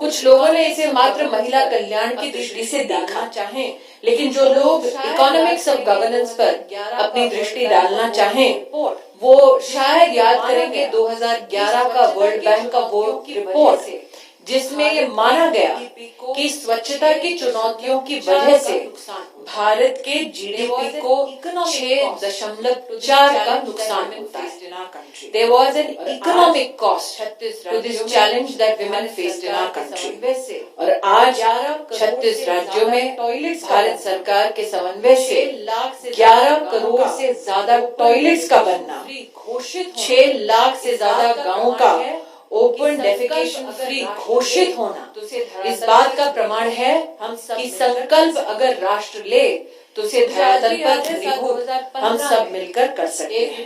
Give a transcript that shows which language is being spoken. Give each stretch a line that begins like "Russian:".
Hindi: कुछ लोगों ने इसे मात्र महिला कल्याण की दृष्टि से देखा चाहें, लेकिन जो लोग
English: economics of governance
Hindi: पर अपनी दृष्टि डालना चाहें वो शायद याद करेंगे 2011 का वर्ल्ड बैंक का वो रिपोर्ट जिसमें ये माना गया कि स्वच्छता की चुनौतियों की वजह से भारत के जीडीपी को 6.4 का नुकसान होता है।
English: There was an economic cost to this challenge that women faced in our country.
Hindi: और आज 36 राज्यों में भारत सरकार के समन्वय से 11 करोड़ से ज्यादा टॉयलेट्स का बनना, 6 लाख से ज्यादा गाँवों का
English: open defecation free
Hindi: घोषित होना इस बात का प्रमाण है कि संकल्प अगर राष्ट्र ले तो उसे धरातल पर हम सब मिलकर कर सकते हैं।